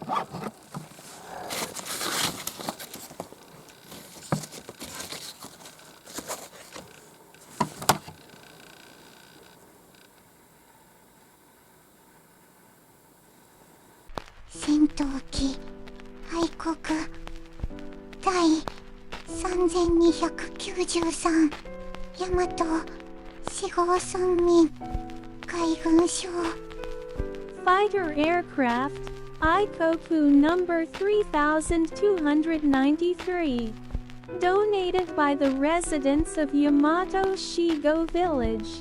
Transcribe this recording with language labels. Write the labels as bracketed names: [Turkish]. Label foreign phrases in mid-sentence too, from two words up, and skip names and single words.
[Japanese] 戦闘機愛国第3293大和四号村民海軍省 [English] Fighter aircraft, Ikoku number 3293. Donated by the residents of Yamato Shigo Village.